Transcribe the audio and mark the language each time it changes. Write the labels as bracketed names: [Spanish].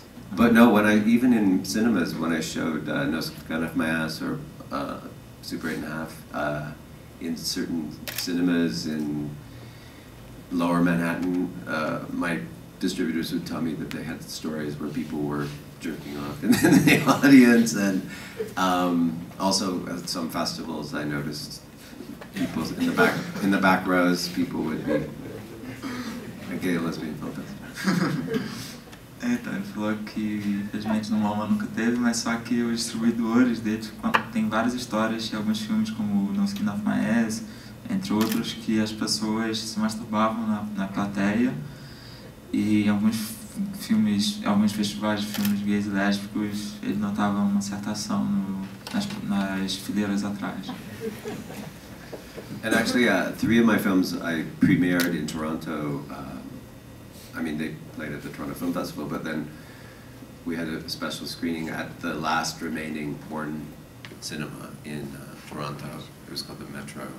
[English] But no, even in cinemas, when I showed No Gun Off My Ass or Super 8.5, in certain cinemas in Lower Manhattan, my distributors would tell me that they had stories where people were jerking off in the audience, and also at some festivals I noticed people in the back rows, people would be a gay and lesbian film festival. [Portuguese] Então, ele falou que infelizmente no MoMA nunca teve, mas só que os distribuidores dele tem várias histórias de alguns filmes como No Skin Off My Ass, entre outros, que as pessoas se masturbavam na plateia, e em alguns festivais de filmes gays e lésbicos ele notava uma certa ação nas fileiras atrás. [English] And actually, 3 of my films I premiered in Toronto. I mean, they played at the Toronto Film Festival, but then we had a special screening at the last remaining porn cinema in Toronto. It was called the Metro.